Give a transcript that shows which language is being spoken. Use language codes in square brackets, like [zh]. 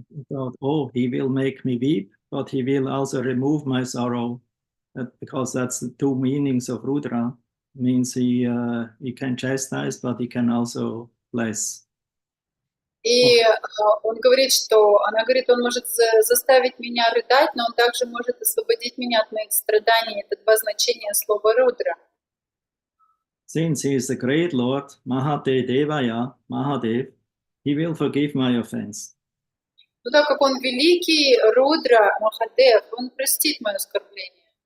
[en] Thought, oh, he will make me weep, but he will also remove my sorrow. Because that's the two meanings of Rudra. Means he can chastise, but he can also bless. [ru] И он говорит, что она говорит, он может заставить меня рыдать, но он также может освободить меня от моих страданий. Это два значения слова Рудра. [en] Since he is the great Lord, Mahate Devaya, Mahadev, he will forgive my offense. [ru] Но так как он великий Рудра, Махадев, он простит мое оскорбление.